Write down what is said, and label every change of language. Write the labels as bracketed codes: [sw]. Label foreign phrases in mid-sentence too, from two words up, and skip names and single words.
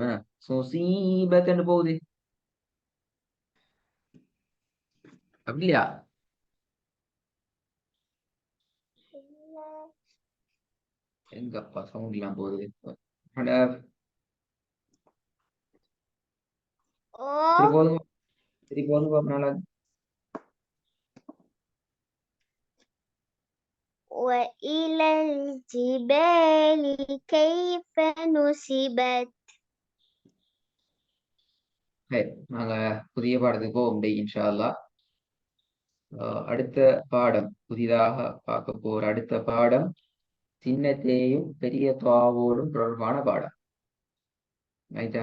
[ta] சீபத்து போகுது அப்படியா? எங்கப்பா சவுண்ட் எல்லாம் போகுது. சரி போதுங்க நாளா. [ar] وإلى الجبال كيف نصبت. [ta] நாங்க புதிய பாடத்துக்கு போக முடியும் [ar] إن شاء الله. [ta] அடுத்த பாடம் புதிதாக பார்க்க போற அடுத்த பாடம் சின்னத்தையும் பெரிய துவாவோடும் தொடர்பான பாடம். ரைட்டா?